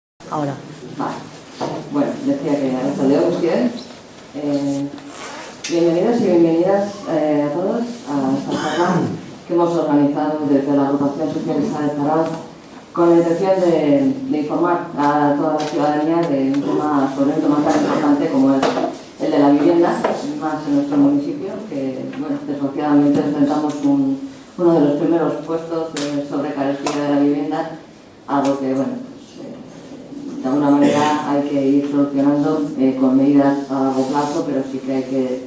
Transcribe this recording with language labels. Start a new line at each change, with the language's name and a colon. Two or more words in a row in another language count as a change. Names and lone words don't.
Spanish: Ahora. Vale. Bueno, decía que
Basque: Arratsalde on guztioi.
Spanish: Bienvenidos y bienvenidas a todos a esta charla que hemos organizado desde la Agrupación Socialista de Zarauz con la intención de informar a toda la ciudadanía de un tema, sobre un tema tan importante como es el de la vivienda, más en nuestro municipio, que bueno, desgraciadamente enfrentamos uno de los primeros puestos sobre carestía de la vivienda, algo que bueno, de alguna manera hay que ir solucionando con medidas a largo plazo, pero sí que hay que...